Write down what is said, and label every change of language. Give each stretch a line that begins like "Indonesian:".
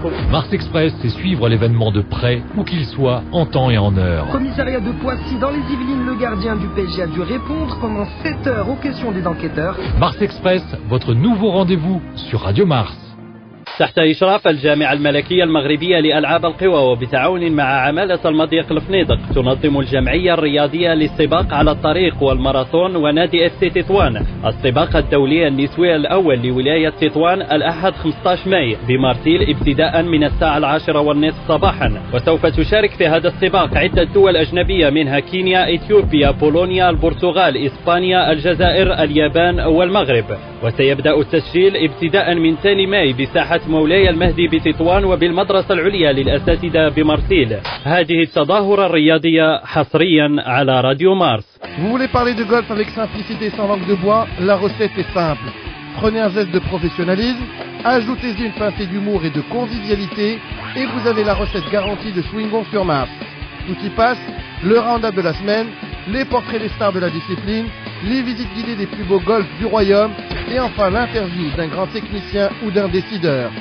French: Mars Express, c'est suivre l'événement de près, où qu'il soit, en temps et en heure. Commissariat de Poissy, dans les Yvelines, le gardien du PSG a dû répondre pendant 7 heures aux questions des enquêteurs. Mars Express, votre nouveau rendez-vous sur Radio Mars.
Arabic: تحت إشراف الجامعة الملكية المغربية لألعاب القوى وبتعاون مع عمالة المضيق الفنيدق تنظم الجمعية الرياضية للسباق على الطريق والماراثون ونادي FC تطوان السباق الدولي النسوي الأول لولاية تطوان الأحد 15 ماي بمارسيل ابتداء من الساعة 10:30 صباحا. وسوف تشارك في هذا السباق عدة دول أجنبية منها كينيا، إثيوبيا، بولونيا، البرتغال، إسبانيا، الجزائر، اليابان والمغرب. وسيبدأ التسجيل ابتداء من 2 ماي بساحة مولاي المهدي بتطوان وبالمدرسة العليا للأساتذة بمارسيل. هذه التظاهرة الرياضية حصريا على راديو مارس.
French: Vous voulez parler de golf avec simplicité sans langue de bois? La recette est simple. Prenez un geste de professionnalisme, ajoutez-y une pincée d'humour et de convivialité, et vous avez la recette garantie de Swingon sur Mars. Tout y passe, le round-up de la semaine, les portraits des stars de la discipline, les visites guidées des plus beaux golfs du royaume, et enfin l'interview d'un grand technicien ou d'un décideur.